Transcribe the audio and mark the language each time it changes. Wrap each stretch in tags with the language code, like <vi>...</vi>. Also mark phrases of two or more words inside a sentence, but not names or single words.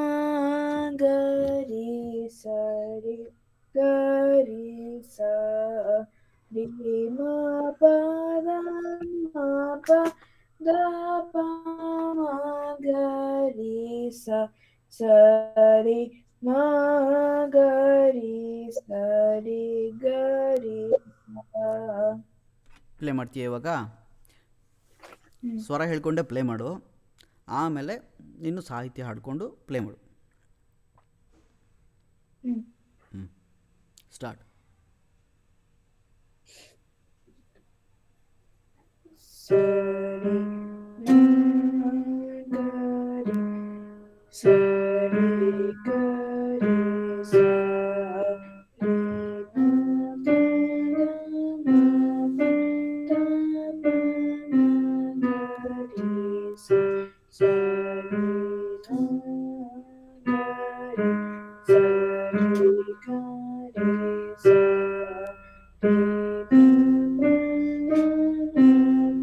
<kn>ಗರಿ ಸರಿ ಗರಿ ಸ ರೀ ಮ ಪ ದ ಮ ಪ ದ ಪ ಮ ಗರಿ ಸ ಸರಿ ಮ ಗರಿ ಸರಿ ಗರಿ ಪ್ಲೇ ಮಾಡ್ತೀಯ ಇವಾಗ? ಸ್ವರ ಹೇಳ್ಕೊಂಡೆ ಪ್ಲೇ ಮಾಡು, ಆಮೇಲೆ ನೀನು ಸಾಹಿತ್ಯ ಹಾಡಿಕೊಂಡು ಪ್ಲೇ ಮಾಡು. ಸ್ಟಾರ್ಟ್. ಸರಿ ಗರಿ ಸರಿ ಗರಿ ಸ ರೀ ಮ ಪ ದ ಮ ಪ ದ ಪ ಮ ಗರಿ ಸ ಸರಿ ಮ ಗರಿ ಸರಿ ಗರಿ ಸ ರೀ ಮ ಪ ದ ಮ ಪ</kn>